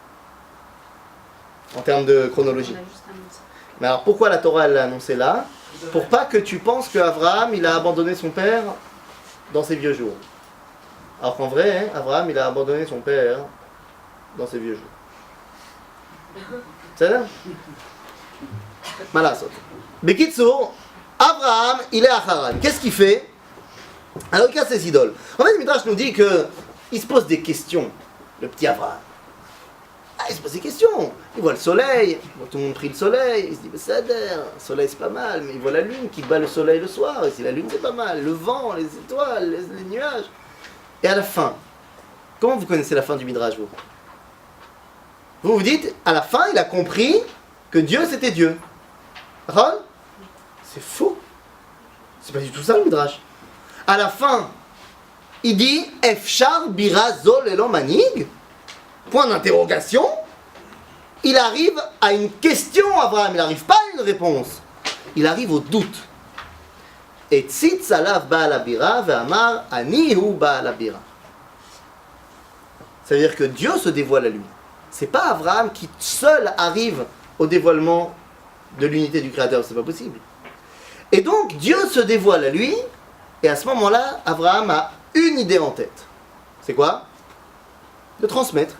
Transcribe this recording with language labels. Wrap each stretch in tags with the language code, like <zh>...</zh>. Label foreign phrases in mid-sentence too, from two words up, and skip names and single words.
<fr>En termes de chronologie. On a juste annoncé. Mais alors pourquoi la Torah elle l'a annoncé là? Pour pas que tu penses qu'Abraham il a abandonné son père dans ses vieux jours. Alors qu'en vrai, Abraham il a abandonné son père dans ses vieux jours.</fr> <he>בסדר? מה לעשות? בקיצור,</he> <fr>Abraham, il est à Haran. Qu'est-ce qu'il fait? Alors il casse ses idoles. En fait, le Midrash nous dit qu'il se pose des questions, le petit Abraham. Ah, il se pose des questions. Il voit le soleil, tout le monde prie le soleil. Il se dit, mais ça a l'air, le soleil c'est pas mal, mais il voit la lune qui bat le soleil le soir. Et si la lune c'est pas mal, le vent, les étoiles, les nuages. Et à la fin, comment vous connaissez la fin du Midrash, vous? Vous vous dites, à la fin, il a compris que Dieu c'était Dieu. Ron? C'est faux. C'est pas du tout ça le Midrash. À la fin, il dit</fr> <he>אפשר בירה זו בלא מנהיג.</he> <fr>Point d'interrogation. Il arrive à une question, Abraham. Il n'arrive pas à une réponse. Il arrive au doute.</fr> <he>Et הציץ עליו בעל הבירה ואמר אני הוא בעל הבירה.</he> <fr>C'est-à-dire que Dieu se dévoile à lui. C'est pas Abraham qui seul arrive au dévoilement de l'unité du Créateur. C'est pas possible. Et donc Dieu se dévoile à lui. Et à ce moment-là, Abraham a une idée en tête. C'est quoi? De transmettre.</fr>